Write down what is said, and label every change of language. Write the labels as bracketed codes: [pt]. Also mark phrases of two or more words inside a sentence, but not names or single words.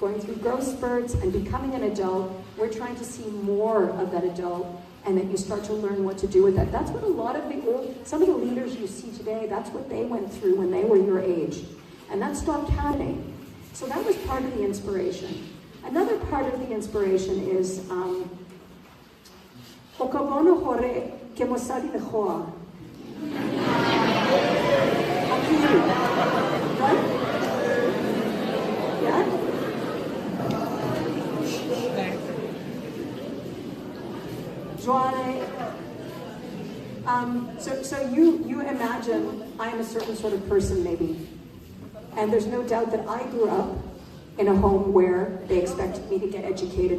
[en] going through growth spurts and becoming an adult, we're trying to see more of that adult and that you start to learn what to do with that. That's what a lot of some of the leaders you see today, that's what they went through when they were your age. And that stopped happening. So that was part of the inspiration. Another part of the inspiration is [st] Okabono hore ke mosadi le hoa. [en] Right? Yeah? So you imagine I am a certain sort of person maybe, and there's no doubt that I grew up in a home where they expected me to get educated.